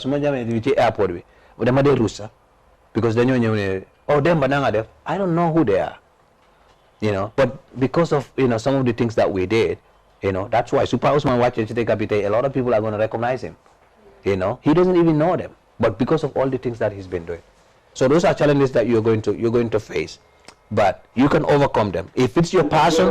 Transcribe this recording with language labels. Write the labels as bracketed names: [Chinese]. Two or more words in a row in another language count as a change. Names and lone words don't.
[Wolof] Suma jamé ci airport bi, bu dama dé rusa because dañoo ñew né, oh Demba na nga def. [English] I don't know who they are. You know, but because of, you know, some of the things that we did, you know, that's why Super Usman watching Chite Kapite, a lot of people are going to recognize him. You know, he doesn't even know them, but because of all the things that he's been doing. So those are challenges that you're going to face, but you can overcome them if it's your passion.